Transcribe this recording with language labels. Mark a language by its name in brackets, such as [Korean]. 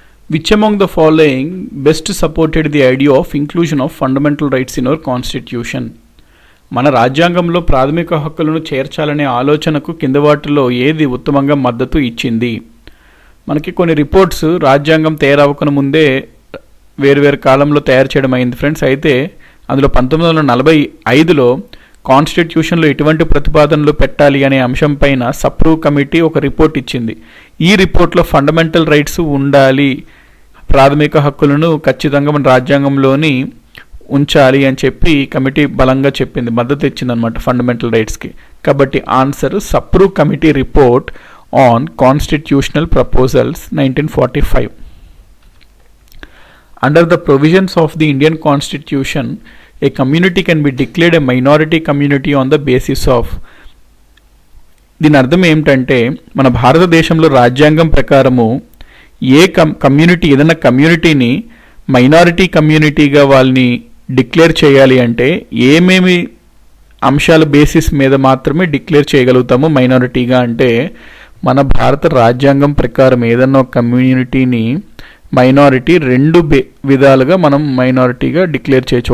[English] Which among the following best supported the idea of inclusion of fundamental rights in our constitution? [Telugu] మన రాజ్యాంగంలో ప్రాథమిక హక్కులను చేర్చాలనే ఆలోచనకు కింద వాటిలో ఏది ఉత్తమంగా మద్దతు ఇచ్చింది? మనకి కొన్ని రిపోర్ట్స్ రాజ్యాంగం తయారవకన ముందే వేరువేరు కాలంలో తయారు చేయడం అయింది ఫ్రెండ్స్. అయితే అందులో 1945లో కాన్స్టిట్యూషన్లో ఎటువంటి ప్రతిపాదనలు పెట్టాలి అనే అంశం పైన సప్రూవ్ కమిటీ ఒక రిపోర్ట్ ఇచ్చింది. ఈ రిపోర్ట్లో ఫండమెంటల్ రైట్స్ ఉండాలి, ప్రాథమిక హక్కులను ఖచ్చితంగా మన రాజ్యాంగంలోని ఉంచాలి అని చెప్పి కమిటీ బలంగా చెప్పింది, మద్దతు ఇచ్చిందనమాట ఫండమెంటల్ రైట్స్కి. కాబట్టి answer సప్రూవ్ committee report on constitutional proposals 1945. [English] Under the provisions of the Indian Constitution, a community can be declared a minority community on the basis of. [Telugu] దీని అర్థం ఏమిటంటే మన భారతదేశంలో రాజ్యాంగం ప్రకారము ఏ కమ్యూనిటీ ఏదైనా కమ్యూనిటీని మైనారిటీ కమ్యూనిటీగా వాళ్ళని డిక్లేర్ చేయాలి అంటే ఏమేమి అంశాల బేసిస్ మీద మాత్రమే డిక్లేర్ చేయగలుగుతాము మైనారిటీగా అంటే మన భారత రాజ్యాంగం ప్రకారం ఏదన్నా ఒక కమ్యూనిటీని మైనారిటీ రెండు విధాలుగా మనం మైనారిటీగా డిక్లేర్ చేయొచ్చు.